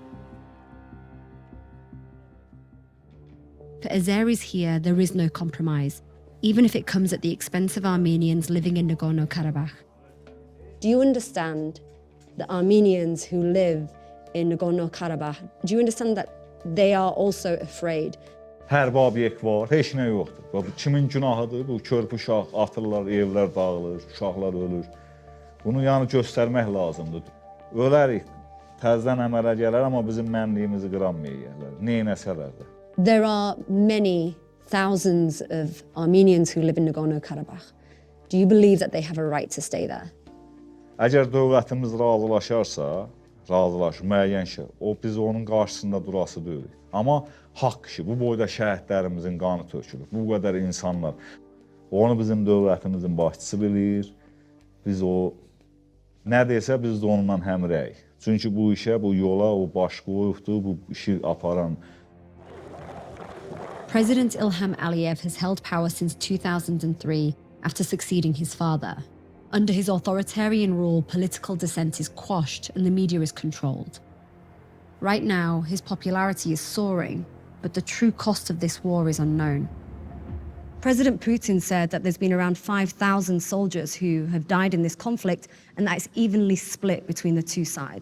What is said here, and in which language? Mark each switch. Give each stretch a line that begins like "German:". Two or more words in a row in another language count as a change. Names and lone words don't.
English: For Azeris here, there is no compromise, even if it comes at the expense of Armenians living in Nagorno-Karabakh. Do you understand the Armenians who live in Nagorno-Karabakh? Do you understand that they are also afraid?
Azerbaijani: Hərbi obyekt var, heç nə yoxdur. Bu kimin günahıdır? Bu körpü uşaq atırlar, evlər dağılır, uşaqlar ölür. Bunu yəni göstərmək lazımdır. Ölərik, təzədən əmələ gələr, amma bizim mənliyimizi qıranmayırlar. Neynəsələr də.
English: There are many thousands of Armenians who live in Nagorno-Karabakh. Do you believe that they have a right to stay there?
Azerbaijani: Əgər dövlətimiz razılaşarsa, müəyyən şey, biz onun qarşısında durası deyilik. Amma haqq işi, bu boyda şəhidlərimizin qanı tökülür, bu qədər insanlar. Onu bizim dövlətimizin başçısı bilir, biz o nə desə biz də onunla həmrəyik. Çünki bu işə, bu yola o baş qoyubdur, bu işi aparan.
English: President Ilham Aliyev has held power since 2003 after succeeding his father. Under his authoritarian rule, political dissent is quashed and the media is controlled. Right now, his popularity is soaring, but the true cost of this war is unknown. President Putin said that there's been around 5,000 soldiers who have died in this conflict and that it's evenly split between the two sides.